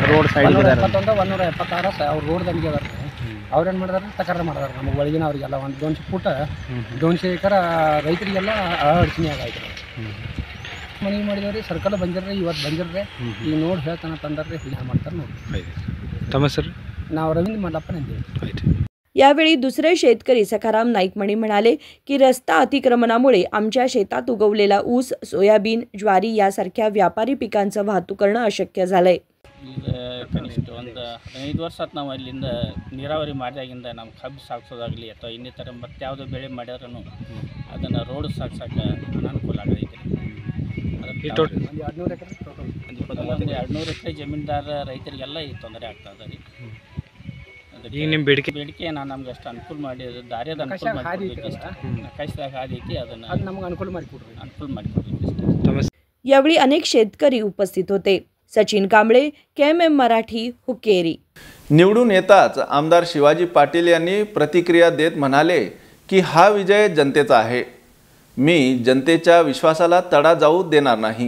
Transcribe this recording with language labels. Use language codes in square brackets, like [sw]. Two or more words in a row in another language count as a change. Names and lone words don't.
[en] road side [kn] 171 176 ಅವ್ರು ರೋಡ್ ದಂಗೆ ಅದಾರ. ಅವ್ರೇನು ಮಾಡಿದಾರೆ, ತಕರಾರು ಮಾಡಿದಾರೆ. ನಮಗೆ ಒಳಗಿನ ಅವ್ರಿಗೆಲ್ಲ 200 ಫೂಟ್ 200 ಎಕರೆ ರೈತರಿಗೆಲ್ಲ ಅಡಚಣೆ ಆಗೈತೆ. ಮನವಿ ಮಾಡಿದವ್ರಿ, ಸರ್ಕಾರ ಬಂದಿರ್ರಿ, ಇವತ್ತು ಬಂದಿರ್ರಿ, ಈಗ ನೋಡಿ ಹೇಳ್ತಾನೆ ತಂದಾರ್ರಿ, ಹೀಗೆ ಮಾಡ್ತಾರೆ ನೋಡಿ. ತಮ್ಮ ಸರ್ ನಾವು ರವೀಂದ್ರ ಮಲ್ಲಪ್ಪ ನಂದಿ. [mr] यावेळी दुसरे शेतकरी सखाराम नाईकमणी म्हणाले की रस्ता अतिक्रमणामुळे आमच्या शेतात उगवलेला ऊस, सोयाबीन, ज्वारी यासारख्या व्यापारी पिकांचं वाहतूक करणं अशक्य झालंय. [kn] ಕನಿಷ್ಠ ಒಂದು 15 ವರ್ಷ ಆಯ್ತು ನಾವು ಅಲ್ಲಿಂದ ನೀರಾವರಿ ಮಾಡಿದಾಗಿಂದ ನಮ್ಮ ಕಬ್ಬು ಸಾಗಿಸೋದಾಗಲಿ ಅಥವಾ ಇನ್ನಿತರ ಮತ್ತೆ ಯಾವುದೋ ಬೆಳೆ ಮಾಡಿದ್ರೂ ಅದನ್ನು ರೋಡ್ ಸಾಗ್ಸೋಕೆ ಅನಾನುಕೂಲ ಆಗೈತೆ. ಅದಕ್ಕೆ 200 ಎಕರೆ ಜಮೀನ್ದಾರ ರೈತರಿಗೆಲ್ಲ ಈ ತೊಂದರೆ ಆಗ್ತದೆ ರೀ. ಈಗ ನಿಮ್ಮ ಬೇಡಿಕೆ ನಾನು ನಮ್ಗೆ ಅಷ್ಟು ಅನುಕೂಲ ಮಾಡಿ ದಾರಿಯದ ಅನುಕೂಲ ಮಾಡಿಕೊಡ್ಬೇಕು. ನಕಾಶದಾಗ ಹಾದಿ ಐತಿ, ಅದನ್ನು ನಮಗೆ ಅನುಕೂಲ ಮಾಡಿಕೊಡ್ಬೇಕು. [mr] यावेळी अनेक शेतकरी उपस्थित होते. सचिन कांबळे, KMM मराठी, हुक्केरी. निवडून येताच आमदार शिवाजी पाटील यांनी प्रतिक्रिया देत म्हणाले की हा विजय जनतेचा आहे, मी जनतेच्या विश्वासाला तडा जाऊ देणार नाही.